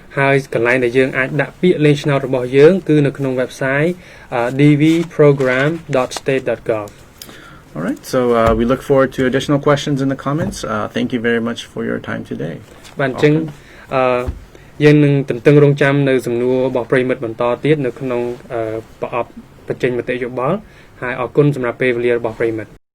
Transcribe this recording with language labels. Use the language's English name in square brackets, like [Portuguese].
[Khmer] ហើយកន្លែងដែលយើងអាចដាក់ពាក្យលេងឆ្នោតរបស់យើងគឺនៅក្នុង website dvprogram.state.gov. [English] All right, so we look forward to additional questions in the comments. Thank you very much for your time today. [Khmer] បាទអញ្ចឹងយើងនឹងទន្ទឹងរង់ចាំនៅសំណួររបស់ប្រិយមិត្តបន្តទៀតនៅក្នុងប្រអប់បញ្ចេញមតិយោបល់ហើយអរគុណសម្រាប់ពេលវេលារបស់ប្រិយមិត្ត